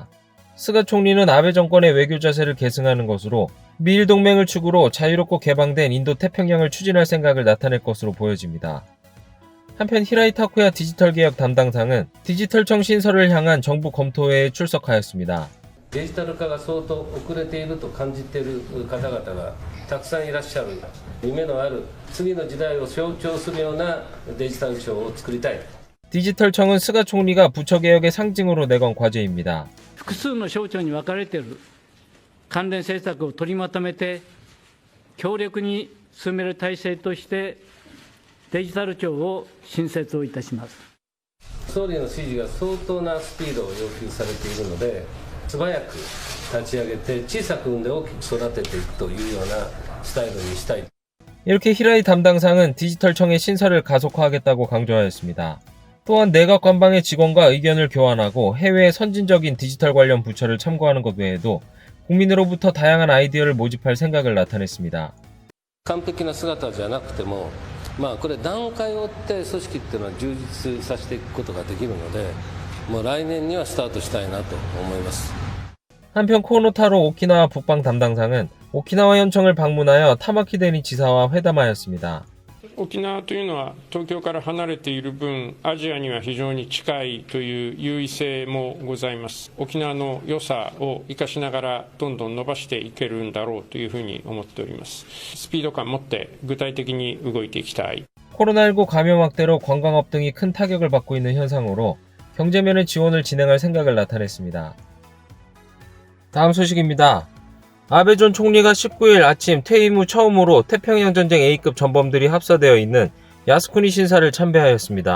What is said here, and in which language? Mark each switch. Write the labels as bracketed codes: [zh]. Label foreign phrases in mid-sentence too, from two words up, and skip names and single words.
[ko] 스가 총리는 아베 정권의 외교 자세를 계승하는 것으로 미일 동맹을 축으로 자유롭고 개방된 인도 태평양을 추진할 생각을 나타낼 것으로 보여집니다. 한편 히라이 타쿠야 디지털 개혁 담당상은 디지털청 신설을 향한 정부 검토회에 출석하였습니다. [ja] デジタル化が相当遅れていると感じている方々がたくさんいらっしゃる。夢のある次の時代を象徴するようなデジタル庁を作りたい。 [ko] 디지털청은 스가 총리가 부처 개혁의 상징으로 내건 과제입니다. [ja] 複数の省庁に分かれている関連政策を取りまとめて強力に進める体制としてデジタル庁を新設をいたします。総理の指示が相当なスピードを要求されているので、素早く立ち上げて小さく産んで大きく育てていくというようなスタイルにしたい。 [ko] 이렇게 히라이 담당상은 디지털청의 신설을 가속화하겠다고 강조하였습니다. 또한 내각 관방의 직원과 의견을 교환하고 해외의 선진적인 디지털 관련 부처를 참고하는 것 외에도 국민으로부터 다양한 아이디어를 모집할 생각을 나타냈습니다. [ja] 完璧な姿じゃなくても、これ段階を追って組織っていうのは充実させていくことができるので、もう来年にはスタートしたいなと思います。 [ko] 한편 코노타로 오키나와 북방 담당상은 오키나와 현청을 방문하여 타마키데니 지사와 회담하였습니다. [ja] 沖縄というのは東京から離れている分、アジアには非常に近いという優位性もございます。沖縄の良さを生かしながらどんどん伸ばしていけるんだろうというふうに思っております。スピード感を持って具体的に動いていきたい。 [ko] 코로나19 감염 확대로 관광업 등이 큰 타격을 받고 있는 현상으로 경제면의 지원을 진행할 생각을 나타냈습니다. 다음 소식입니다. 아베 전 총리가 19일 아침 퇴임 후 처음으로 태평양전쟁 A급 전범들이 합사되어 있는 야스쿠니 신사를 참배하였습니다.